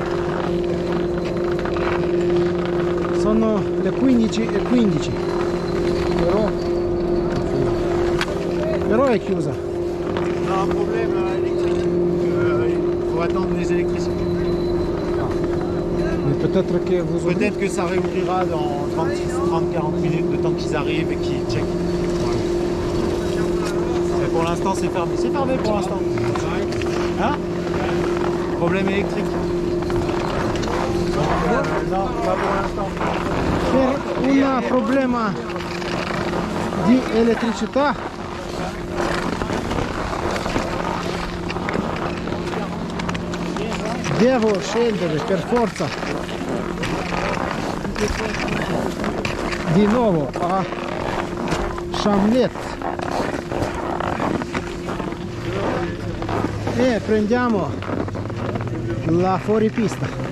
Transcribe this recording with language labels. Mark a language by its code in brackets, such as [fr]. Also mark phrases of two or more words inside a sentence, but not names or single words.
[it] Sono le 15:15, però è chiusa. [fr] On a un problème électrique. Il faut attendre les électriciens. Mais peut-être que vous ouvrez. Peut-être que ça réouvrira dans 30-40 minutes, le temps qu'ils arrivent et qu'ils checkent. Voilà. Mais pour l'instant, c'est fermé. C'est fermé pour l'instant. Hein? Problème électrique. Non, pas pour l'instant. [it] Per un problema di elettricità devo scendere per forza di nuovo a Chamlet e prendiamo la fuoripista.